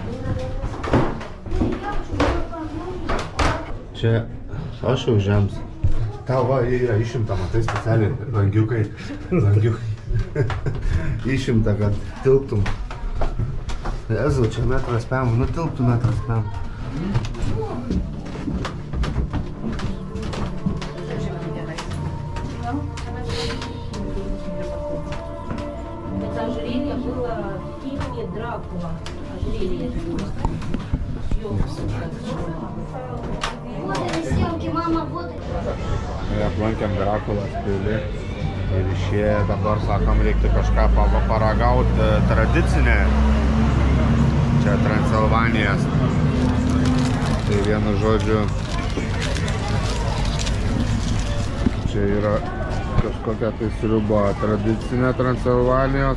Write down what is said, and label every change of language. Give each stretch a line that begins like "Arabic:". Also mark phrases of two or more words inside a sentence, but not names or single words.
Lithuanian: Čia aš jau žems. Tau va, jie yra išimta, matai specialiai, langiukai. Išimta, kad tilptum. Ezu, čia metras pėmų, nu tilptų metras pėmų.
Russian: Это ожерелье было в фильме «Дракула». Ожерелье. Вот это съемки, мама, вот это.
Lithuanian: Aplankėm Drakulos pilį ir išėję dabar, sakom, reiktų kažką paragauti tradicinę. Čia Transilvanijos. Tai vienu žodžiu, čia yra kažkokia tai sriuba tradicinė Transilvanijos.